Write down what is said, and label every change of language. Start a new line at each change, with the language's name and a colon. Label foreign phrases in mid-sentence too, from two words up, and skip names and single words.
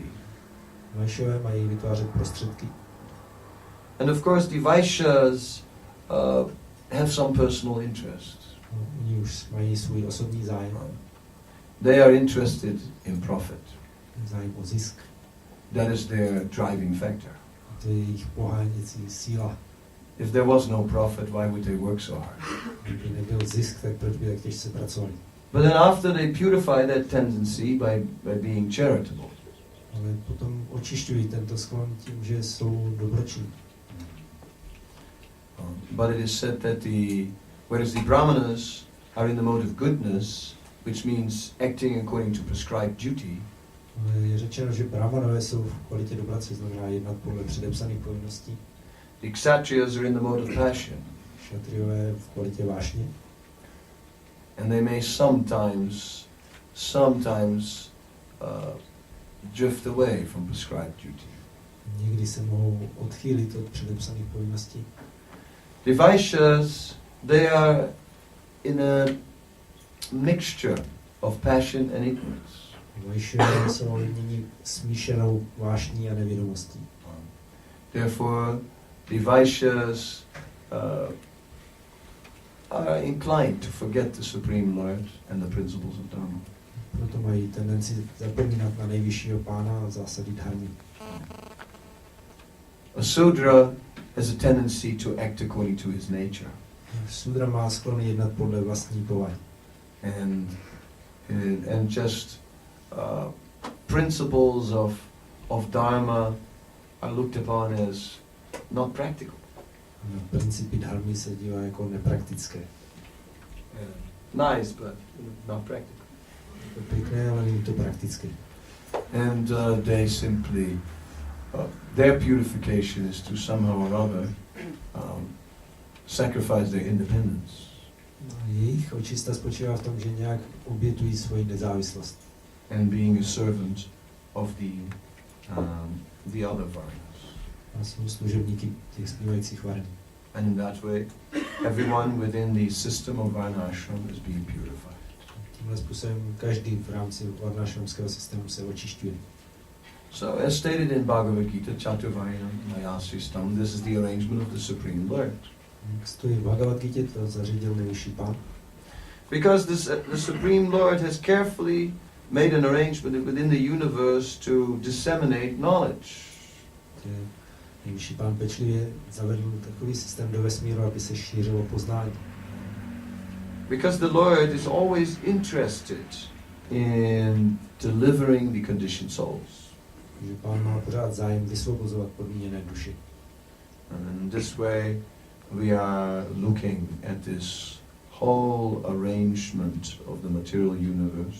Czech: Vaishyové mají vytvářet prostředky.
English: And of course the Vaishyas have some personal interest.
Czech: Oni už mají svůj osobní zájem.
English: They are interested in profit.
Czech: Zájem o zisk.
English: That is their driving factor.
Czech: To je jejich poháněcí síla.
English: If there was no profit, why would they work so hard?
Czech: Kdyby nebyl zisk, tak proč by tak těžce pracovali?
English: But then after they purify that tendency by being charitable.
Czech: Ale potom očišťují tento sklon tím, že jsou dobročinní.
English: But it is said that whereas the Brahmanas are in the mode of goodness, which means acting according to prescribed duty,
Czech: je řečeno, že brahmanové jsou v kvalitě dobra, což znamená jednat podle předepsaných povinností.
English: the kshatriyas are in the mode of passion.
Czech: Kshatriyové v kvalitě vášně.
English: And they may sometimes drift away from prescribed duty.
Czech: Někdy se mohou odchýlit od předepsaných povinností.
English: The Vaishyas, they are in a mixture of passion and ignorance.
Czech: Vaishyové jsou nyní smíšenou vášní a nevědomostí.
English: Therefore, the Vaishyas are inclined to forget the Supreme Lord and the principles of Dharma.
Czech: Proto mají tendenci zapomínat na nejvyššího pána a zásady dharmy.
English: A Sudra has a tendency to act according to his nature.
Czech: Sudra má sklon jednat podle vlastní povahy.
English: And just principles of Dharma are looked upon as not practical.
Czech: Principy dharmy se dívá jako nepraktické.
English: Nice, but not practical.
Czech: To pěkné, ale není to praktické.
English: And they simply their purification is to somehow or other sacrifice their independence.
Czech: Jejich očista spočívá v tom, že nějak obětují svoji nezávislost.
English: And being a servant of the other varnas.
Czech: A jsou služebníky těch zpívajících varen.
English: And in that way, everyone within the system of varnashram is being purified.
Czech: Tímhle způsobem každý v rámci varnášramského systému se očišťuje.
English: So, as stated in Bhagavad Gita,
Sanskrit: चातुर्वर्ण्यं मयासृष्टं,
English: this is the arrangement of the Supreme Lord.
Czech: Jak stojí v Bhagavad Gita, to zařídil nejvyšší pán.
English: Because the Supreme Lord has carefully made an arrangement within the universe to disseminate knowledge.
Czech: Nejvyšší pán pečlivě zavedl takový systém do vesmíru, aby se šířilo poznání.
English: Because the Lord is always interested in delivering the conditioned souls.
Czech: Že pán má pořád zájem vysvobozovat podmíněné duši.
English: And in this way we are looking at this whole arrangement of the material universe.